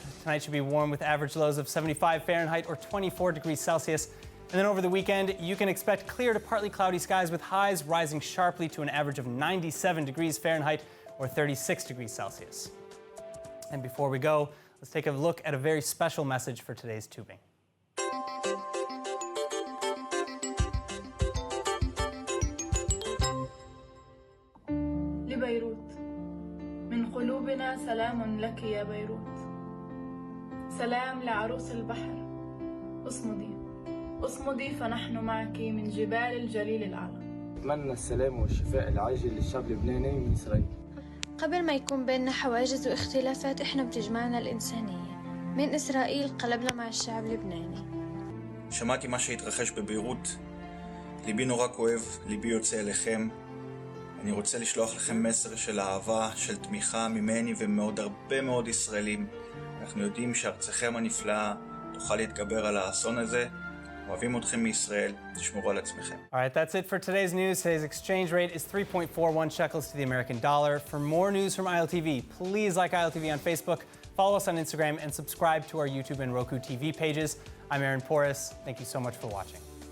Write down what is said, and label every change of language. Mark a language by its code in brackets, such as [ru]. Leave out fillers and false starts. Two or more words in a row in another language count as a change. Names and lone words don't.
[en] Tonight should be warm with average lows of 75 Fahrenheit or 24 degrees Celsius. And then over the weekend, you can expect clear to partly cloudy skies with highs rising sharply to an average of 97 degrees Fahrenheit or 36 degrees Celsius. And before we go, let's take a look at a very special message for today's tubing. [ar] لبيروت من قلوبنا سلام لك يا بيروت سلام لعروس البحر اصمدي فنحن معك من جبال الجليل الأعلى. أتمنى السلام والشفاء العاجل للشعب اللبناني من إسرائيل. قبل ما يكون بيننا حواجز واختلافات إحنا بتجمعنا الإنسانية. من إسرائيل قلبنا مع الشعب اللبناني. [he] שמעתי מה שהתרחש בביירות. ליבי נורא כואב, ליבי יוצא אליכם. אני רוצה לשלוח לכם מסר של אהבה, של תמיכה ממני ומעוד הרבה מאוד ישראלים. אנחנו יודעים שארצכם הנפלאה תוכל להתגבר על האסון הזה. אוהבים אתכם מישראל, תשמרו על עצמכם. [en] All right, that's it for today's news. Today's exchange rate is 3.41 shekels to the American dollar. For more news from ILTV, please like ILTV on Facebook, follow us on Instagram, and subscribe to our YouTube and Roku TV pages. I'm Aaron Porras. Thank you so much for watching.